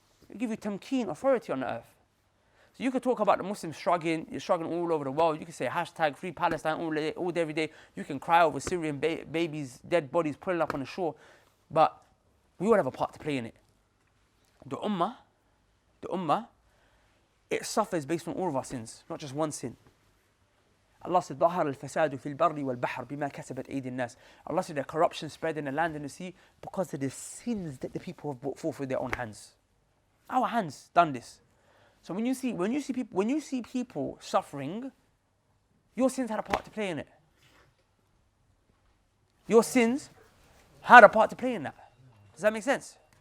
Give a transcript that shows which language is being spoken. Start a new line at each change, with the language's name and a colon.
English: He would give you tamkeen, authority on the earth. So you could talk about the Muslims struggling, you're struggling all over the world. You can say hashtag free Palestine all day, every day. You can cry over Syrian babies, dead bodies pulling up on the shore. But we all have a part to play in it. The ummah, it suffers based on all of our sins, not just one sin. Allah said,
Arabic: ظَهَرَ الْفَسَادُ فِي الْبَرِّ وَالْبَحْرِ بِمَا كَسَبَتْ أَيْدِي النَّاسِ.
English: Allah said, the corruption spread in the land and the sea because of the sins that the people have brought forth with their own hands. Our hands done this. So when you see people suffering, your sins had a part to play in it. Your sins had a part to play in that. Does that make sense?